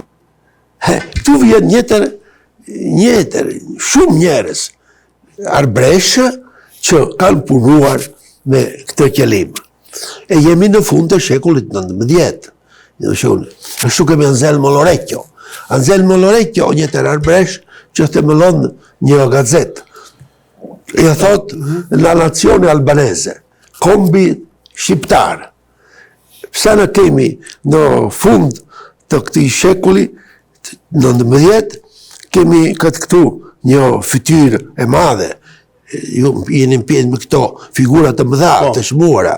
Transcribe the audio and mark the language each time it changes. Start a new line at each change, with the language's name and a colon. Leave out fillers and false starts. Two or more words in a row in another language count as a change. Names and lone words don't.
Albanian: Tu vjen njëtër, shumë njerëz Arbresh që kanë punuar me këtë qëllim. E jemi në fund të shekullit 19. Ashtu kemi Anselmo Lorecchio. Anselmo Lorecchio, njëtër Arbresh, që themelon një gazet. I thot,
Italian: la nazione albanese,
Albanian: kombi shqiptar. Pse në kemi në fund të këtij shekulli, në 19, kemi këtë këtu një fytyrë e madhe, jeni pjesë me këto figurat të mëdha, të shmuara.